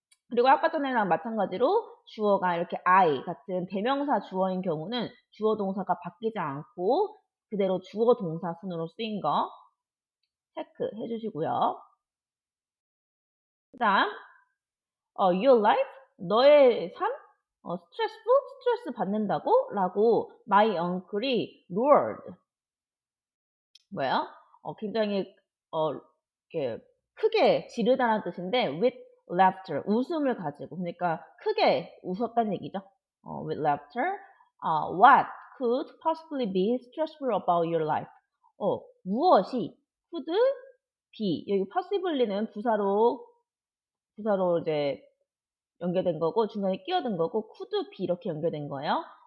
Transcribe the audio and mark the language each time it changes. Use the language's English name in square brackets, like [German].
[Korean] 그리고 아까 전에랑 마찬가지로 주어가 이렇게 I 같은 대명사 주어인 경우는 주어 동사가 바뀌지 않고 그대로 주어 동사 순으로 쓰인 거 체크해 주시고요. 그 다음 [English] your life, [Korean] 너의 삶, 스트레스 받는다고? 라고 [English] my uncle [Korean] 이 [English] roared. [Korean] 뭐예요? 굉장히 이렇게 크게 지르다는 뜻인데 [English] with laughter, [Korean] 웃음을 가지고. 그러니까 크게 웃었다는 얘기죠. [English] with laughter. What could possibly be stressful about your life? [Korean] 무엇이 [English] could be, [Korean] 여기 possibly는 부사로 이제 연결된 거고 중간에 끼어든 거고 could be 이렇게 연결된 거예요.